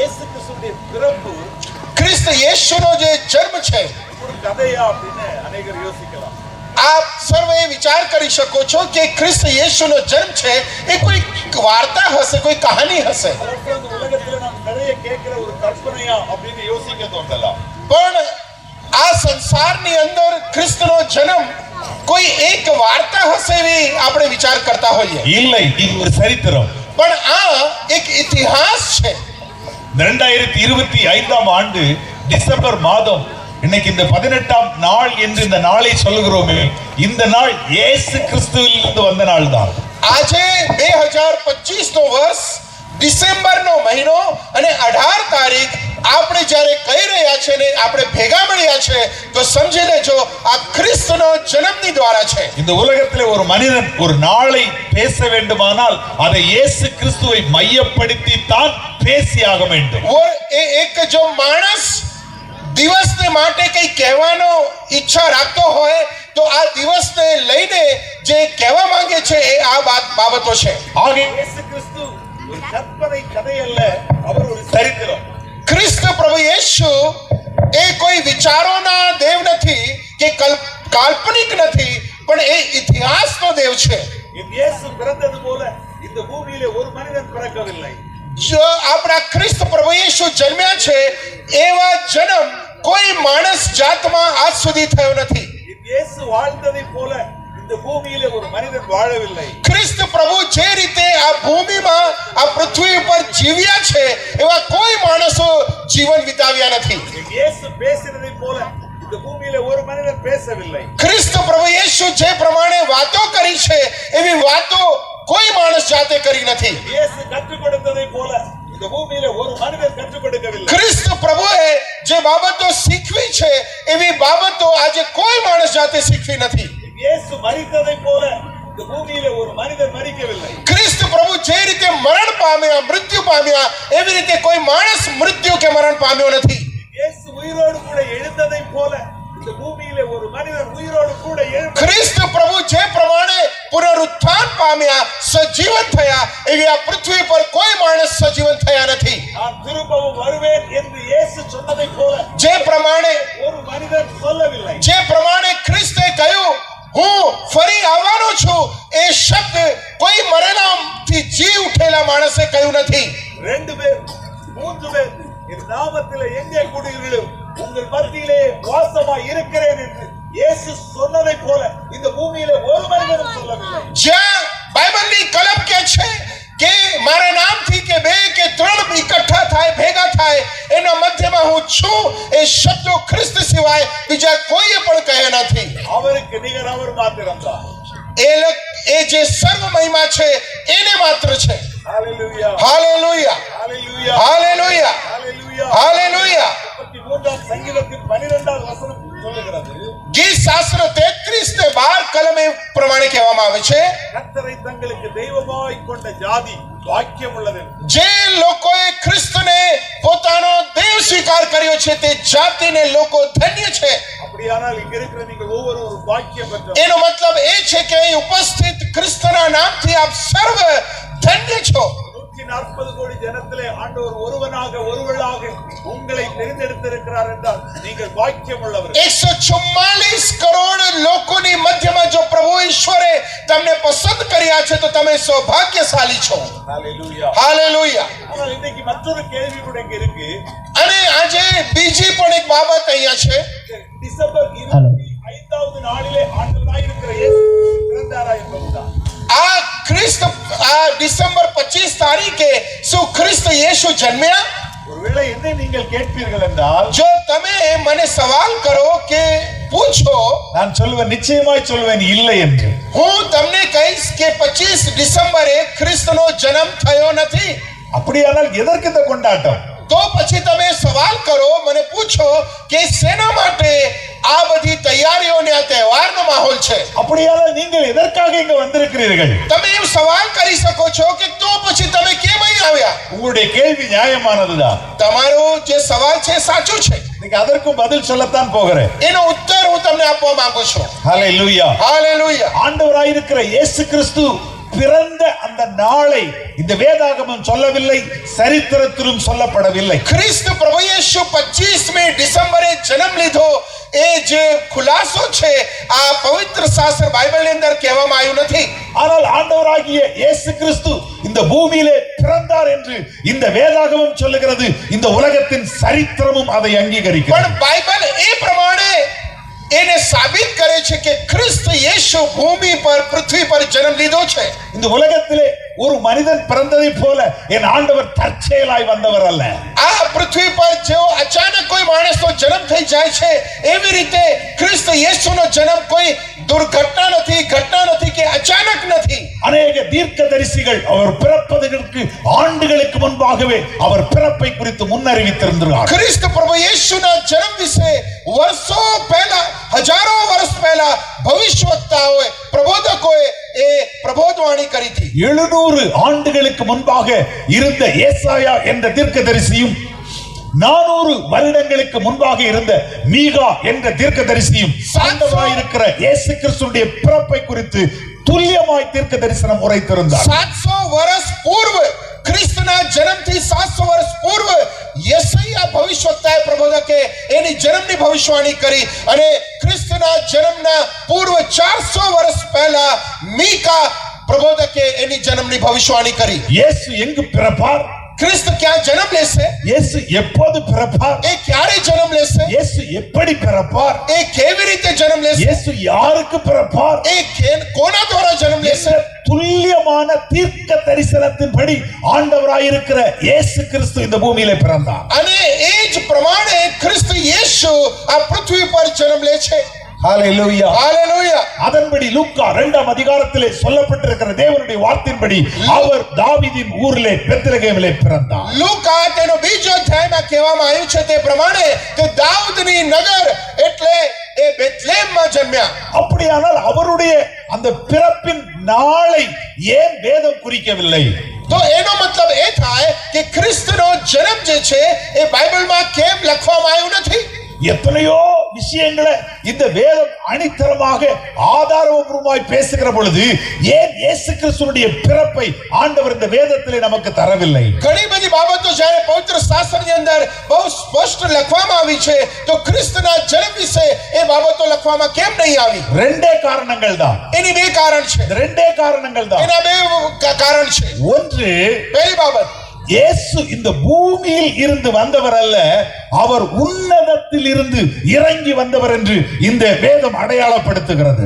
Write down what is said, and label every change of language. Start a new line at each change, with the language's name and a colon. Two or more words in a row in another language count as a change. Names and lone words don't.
Gujarati: ખ્રિસ્ત યેશુનો જે જન્મ છે આપ સર્વે વિચાર કરી શકો છો કે ખ્રિસ્ત યેશુનો જન્મ છે એ કોઈ વાર્તા હશે, કોઈ કહાની હશે. પણ આ સંસારની અંદર ખ્રિસ્તનો જન્મ કોઈ એક વાર્તા હશે એવી આપણે વિચાર કરતા હોઈએ.
Tamil: இல்லை, இது ஒரு சரித்திரம்.
Gujarati: પણ આ એક ઇતિહાસ છે.
Tamil: 2025 ஆண்டு டிசம்பர் மாதம் இன்னைக்கு இந்த 18ஆம் நாள் என்று இந்த நாளை சொல்லுகிறோமே, இந்த நாள் இயேசு கிறிஸ்துவிலிருந்து வந்த நாள் தான்.
Gujarati: આજે 2025 નો વર્ષ ડિસેમ્બરનો મહિનો અને 18 તારીખ આપણે જ્યારે કહી રહ્યા છે ને આપણે ભેગા મળ્યા છે તો સમજી લેજો આ ખ્રિસ્તનો જન્મની દ્વારા છે.
Tamil: இந்த உலகத்திலே ஒரு மனிதன் ஒரு நாளை பேச வேண்டுமானால் அதை இயேசு கிறிஸ்துவை மையப்படுத்தி தான் பேசியாக வேண்டும்.
Gujarati: એક જો માણસ દિવસને માટે કંઈ કહેવાનો ઈચ્છા રાખતો હોય તો આ દિવસને લઈને જે કહેવા માંગે છે એ આ બાબતો છે.
Tamil: ஆகவே இயேசு கிறிஸ்து ஒரு கற்பனை கதை அல்ல, அவர் ஒரு சரித்திரம்.
Gujarati: ખ્રિસ્ત પ્રભુ યેશુ એ કોઈ વિચારોના દેવ નથી કે કાલ્પનિક નથી પણ એ ઇતિહાસનો દેવ છે.
Tamil: இயேசு பிறந்தது போல இந்த பூமியிலே ஒரு மனிதன் பிறக்கவில்லை.
Gujarati: જો આપણા ખ્રિસ્ત પ્રભુ યેશુ જન્મ્યા છે એવા જન્મ કોઈ માણસ જાતમાં આજ સુધી થયો નથી.
Tamil: இயேசு வாழ்ந்ததை போல இந்த பூமியிலே ஒரு மனிதன் வாழவில்லை.
Gujarati: ખ્રિસ્ત પ્રભુ જે રીતે આ ભૂમિમાં આ પૃથ્વી ઉપર જીવ્યા છે એવા કોઈ માણસો જીવન વિતાવ્યા નથી.
Tamil: இயேசு பேசினதை போல இந்த பூமியிலே ஒரு மனிதன் பேசவில்லை.
Gujarati: ખ્રિસ્ત પ્રભુ યેશુ જે પ્રમાણે વાતો કરી છે એવી વાતો કોઈ માણસ જાતે કરી નથી.
Tamil: இயேசு கற்றுக் கொடுத்ததை போல இந்த பூமியிலே ஒரு மனிதன் கற்றுக் கொடுக்கவில்லை.
Gujarati: ખ્રિસ્ત પ્રભુએ જે બાબતો શીખવી છે એવી બાબતો આજે કોઈ માણસ જાતે શીખવી નથી.
Tamil: இயேசு மரித்ததை போல இந்த பூமியிலே ஒரு மனிதன் மரிக்கவில்லை.
Gujarati: ખ્રિસ્ત પ્રભુ જે રીતે મરણ પામ્યા મૃત્યુ પામ્યા એવી રીતે કોઈ માણસ મૃત્યુ કે મરણ પામ્યો નથી.
Tamil: இயேசு உயிரோடு கூட எழுந்ததை போல இந்த பூமியிலே ஒரு மனிதன் உயிரோடு கூட எழுந்து
Gujarati: ખ્રિસ્ત પ્રભુ જે પ્રમાણે પુનરુત્થાન પામ્યા સજીવન થયા એવી આ પૃથ્વી પર કોઈ માણસ સજીવન થયા નથી.
Tamil: நான் திரும்பவும் வருவேன் என்று இயேசு சொன்னதை போல
Gujarati: જે પ્રમાણે
Tamil: ஒரு மனிதன் சொல்லவில்லை.
Gujarati: ખ્રિસ્તે કહ્યું હું ફરી આવવાનો છું એ શબ્દ કોઈ મરેલાથી જી ઉઠેલા માણસે કહ્યું નથી.
Tamil: 2 பேர் 3 பேர் என் நாமத்திலே எங்கே கூடுகிறீர்களோ உங்கள் மத்தியிலே வாசமாய் இருக்கிறேன் என்று இயேசு சொன்னதை போல இந்த பூமியிலே ஒரு மனிதனும் சொல்லவில்லை.
Gujarati: જ્યાં બાઇબલની કલમ કે છે કે મારા નામથી કે બે કે ત્રણ ઇકઠ્ઠા થાય ભેગા થાય એના મધ્યમાં હું છું એ શબ્દો ખ્રિસ્ત સિવાય બીજા કોઈએ પણ કહ્યા નથી.
Tamil: அவருக்கு நிகர் அவர் மாத்திரம்தான்.
Gujarati: એ જે સર્વ મહિમા છે એને માત્ર છે.
Tamil: ஹalleluya
Gujarati: હાલેલુયા
Tamil: ஹalleluya
Gujarati: હાલેલુya
Tamil: ஹalleluya.
Gujarati: હાલેલુya.
Tamil: 33 சங்கீதத்தின் 12வது வசனம் சொல்லுகிறது,
Gujarati: ગીત શાસ્ત્ર 33:12 કલમે પ્રમાણે કહેવામાં આવે છે
Tamil: கர்த்தரை தங்களுக்கு தெய்வமாய் கொண்ட ஜாதி வாக்கியம் உள்ளது.
Gujarati: જે લોકોએ ખ્રિસ્તને પોતાનો દેવ સ્વીકાર કર્યો છે તે જાતિને લોકો ધન્ય છે.
Tamil: அப்படியானால் இங்க இருக்கிற நீங்கள் ஒவ்வொருவரும் வாக்கியம் பெற்றவர்.
Gujarati: એનો મતલબ એ છે કે અહીં ઉપસ્થિત ખ્રિસ્તના નામથી આપ સર્વ ધન્ય છો.
Tamil: 140 கோடி ஜனத்திலே ஆண்டவர் ஒருவனாக ஒருவளாக உங்களை தெரிந்தெடுத்திருக்கிறார் என்றால் நீங்கள் வாக்கியம் உள்ளவர்.
Gujarati: 144 કરોડ લોકોની મધ્યમાં જો પ્રભુ ઈશ્વરે તમને પસંદ કર્યા છે તો તમે સૌભાગ્યશાળી છો.
Tamil: ஹalleluya.
Gujarati: હાલેલુયા.
Tamil: ஆனால் இன்னைக்கு மற்றொரு கேள்வி கூட இங்க இருக்கு.
Gujarati: અને આજે બીજી પણ એક બાબત અહીંયા છે.
Tamil: டிசம்பர் 25வது நாளிலே ஆண்டவராய் இருக்கிற இயேசு பிறந்தாரா என்பதுதான்.
Gujarati: આ ખ્રિસ્ત આ ડિસેમ્બર 25 તારીખે શું ખ્રિસ્ત યેશુ જન્મ્યા?
Tamil: ஒருவேளை என்னை நீங்கள் கேட்பீர்கள் என்றால்
Gujarati: જો તમે મને સવાલ કરો કે પૂછો
Tamil: நான் சொல்லுவேன், நிச்சயமாய் சொல்லுவேன் இல்லை என்று.
Gujarati: હું તમને કહીશ કે 25 ડિસેમ્બરે ખ્રિસ્તનો જન્મ થયો નથી.
Tamil: அப்படியானால் எதற்கு இந்த கொண்டாட்டம்?
Gujarati: તો પછી તમે સવાલ કરો મને પૂછો કે શેના માટે આ બધી તૈયારીઓને આ તહેવારનો માહોલ છે?
Tamil: அப்படியானால் நீங்கள் எதற்காக இங்க வந்திருக்கிறீர்கள்?
Gujarati: તમે એમ સવાલ કરી શકો છો કે તો પછી તમે કેમ અહીં આવ્યા?
Tamil: உங்களுடைய கேள்வி நியாயமானதுதான்.
Gujarati: તમારો જે સવાલ છે સાચું છે.
Tamil: நீங்க அதற்கும் பதில் சொல்லத்தான் போகிறேன்.
Gujarati: એનો ઉત્તર હું તમને આપવા માંગુ છું.
Tamil: ஹalleluya.
Gujarati: હાલેલુયા.
Tamil: ஆண்டவராய் இருக்கிற இயேசு கிறிஸ்து பிறந்த அந்த நாளை இந்த வேதாகமம் சொல்லவில்லை, சரித்திரத்திலும் சொல்லப்படவில்லை.
Gujarati: ખ્રિસ્ત પ્રભુ યેશુ 25મી ડિસેમ્બરે જન્મ લીધો એ જે ખુલાસો છે આ પવિત્ર શાસ્ત્ર બાઇબલની અંદર કહેવામાં આવ્યું નથી.
Tamil: ஆனால் ஆண்டவராகிய இயேசு கிறிஸ்து இந்த பூமியிலே பிறந்தார் என்று இந்த வேதாகமம் சொல்லுகிறது. இந்த உலகத்தின் சரித்திரமும் அதை அங்கீகரிக்கிறது.
Gujarati: પણ બાઇબલ એ પ્રમાણે એને સાબિત કરે છે કે ખ્રિસ્ત યેશુ ભૂમિ પર પૃથ્વી પર જન્મ લીધો છે.
Tamil: இந்த உலகத்திலே ஒரு மனிதன் பிறந்ததை போல என் ஆண்டவர் தற்செயலாய் வந்தவர் அல்ல.
Gujarati: આ પૃથ્વી પર જેવો અચાનક કોઈ માણસનો જન્મ થઈ જાય છે એવી રીતે ખ્રિસ્ત યેશુનો જન્મ કોઈ દુર્ઘટના નથી, ઘટના નથી કે અચાનક નથી.
Tamil: அநேக தீர்க்கதரிசிகள் அவர் பிறப்பதற்கு ஆண்டுகளுக்கு முன்பாகவே அவர் பிறப்பை குறித்து முன்னறிவித்திருந்தார்.
Gujarati: ખ્રિસ્ત પ્રભુ યેશુના જન્મ વિશે વર્ષો પહેલા, હજારો વર્ષ પહેલા ભવિષ્યવક્તાઓએ, પ્રબોધકોએ એ પ્રબોધવાણી કરી હતી.
Tamil: 700 ஆண்டுகளுக்கு முன்பாக இருந்த ஏசாயா என்ற தீர்க்கதரிசியும் 400 வருடங்களுக்கு முன்பாக இருந்த மீகா என்ற தீர்க்கதரிசியும் ஆண்டவராய் இருக்கிற இயேசு கிறிஸ்துவின் பிறப்பை குறித்து துல்லியமாய் தீர்க்க தரிசனம் உரைத்திருந்தார்.
Gujarati: 700 વર્ષ પૂર્વ, ખ્રિસ્તના જન્મથી 700 વર્ષ પૂર્વ યશાયા ભવિષ્યવક્તાએ, પ્રબોધકે એની જન્મની ભવિષ્યવાણી કરી અને ખ્રિસ્તના ખ્રિસ્તના જન્મના પૂર્વ 400 વર્ષ પહેલા મીકા પ્રબોધકે એની જન્મની ભવિષ્યવાણી કરી.
Tamil: இயேசு எங்கு பிறப்பார்?
Gujarati: ખ્રિસ્ત ક્યાં જન્મ લેશે?
Tamil: இயேசு எப்போது பிறப்பார்?
Gujarati: એ ક્યારે જન્મ લેશે?
Tamil: இயேசு எப்படி பிறப்பார்?
Gujarati: એ કેવી રીતે જન્મ લેશે?
Tamil: இயேசு யாருக்கு பிறப்பார்?
Gujarati: એ કોના દ્વારા જન્મ લેશે?
Tamil: துல்லியமான தீர்க்க தரிசனத்தின்படி ஆண்டவராயிருக்கிற இயேசு கிறிஸ்து இந்த பூமியிலே பிறந்தார்.
Gujarati: અને એ જ પ્રમાણે ખ્રિસ્ત યેશુ આ પૃથ્વી પર જન્મ લે છે.
Tamil: ஹalleluya.
Gujarati: હાલેલુયા.
Tamil: அதன்படி லூக்கா 2ஆம் அதிகாரத்திலே சொல்லப்பட்டிருக்கிற தேவனுடைய வார்த்தையின்படி அவர் தாவீதின் ஊரிலே பெத்லகேமிலே பிறந்தார்.
Gujarati: લૂકા તેનો બીજો અધ્યાયમાં કહેવામાં આવ્યું છે તે પ્રમાણે કે દાઉદની નગર એટલે એ બેથલેહમમાં જન્મ્યા.
Tamil: அப்படியானால் அவருடைய அந்த பிறப்பின் நாளை ஏன் வேதம் குறிக்கவில்லை?
Gujarati: તો એનો મતલબ એ થાય કે ખ્રિસ્તનો જન્મ જે છે એ બાઇબલમાં કેમ લખવામાં આવ્યું નથી?
Tamil: எத்தனையோ விஷயங்களை இந்த வேதம் அணித்தரமாக ஆதாரபூர்வமாய் பேசுகிற பொழுது ஏன் இயேசு கிறிஸ்துவினுடைய பிறப்பை ஆண்டவர் இந்த வேதத்திலே நமக்கு தரவில்லை?
Gujarati: ઘણી બધી બાબતો જ્યારે પવિત્ર શાસ્ત્રની અંદર બહુ સ્પષ્ટ લખવામાં આવી છે તો ખ્રિસ્તના જન્મ વિશે એ બાબતો લખવામાં કેમ નહીં આવી?
Tamil: ரெண்டே காரணங்கள் தான்.
Gujarati: એની બે કારણ છે.
Tamil: இந்த ரெண்டே காரணங்கள் தான்.
Gujarati: એના બે કારણ છે.
Tamil: ஒன்று,
Gujarati: પહેલી બાબત,
Tamil: இயேசு இந்த பூமியில் இருந்து வந்தவர் அல்ல, அவர் உன்னதத்தில் இருந்து இறங்கி வந்தவர் என்று இந்த வேதம் அடையாளப்படுத்துகிறது.